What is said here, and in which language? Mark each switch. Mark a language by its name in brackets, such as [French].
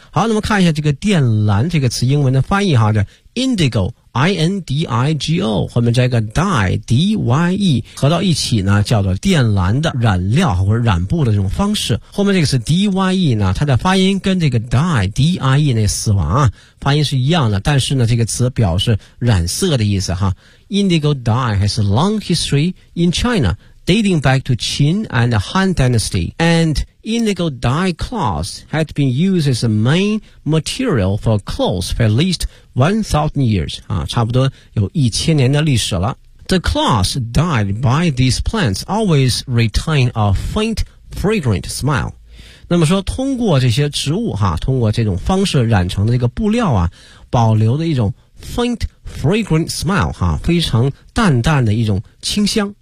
[Chinese] 好，那么看一下这个靛蓝这个词英文的翻译哈，这 indigo, I-N-D-I-G-O, 后面加一个 dye, D-Y-E, 合到一起呢叫做靛蓝的染料或者染布的这种方式。后面这个是 D-Y-E 呢，它的发音跟这个 dye, D-I-E 那死亡啊发音是一样的，但是呢这个词表示染色的意思哈。 [English] Indigo dye has a long history in China, dating back to Qin and the Han Dynasty. And indigo dye cloth had been used as a main material for clothes for at least 1,000 years. [Chinese] 啊，差不多有一千年的历史了。 [English] The cloth dyed by these plants always retain a faint, fragrant smell. [Chinese] 那么说通过这些植物哈，通过这种方式染成的这个布料啊，保留的一种 [English] faint fragrant smell [Chinese] 哈，非常淡淡的一种清香。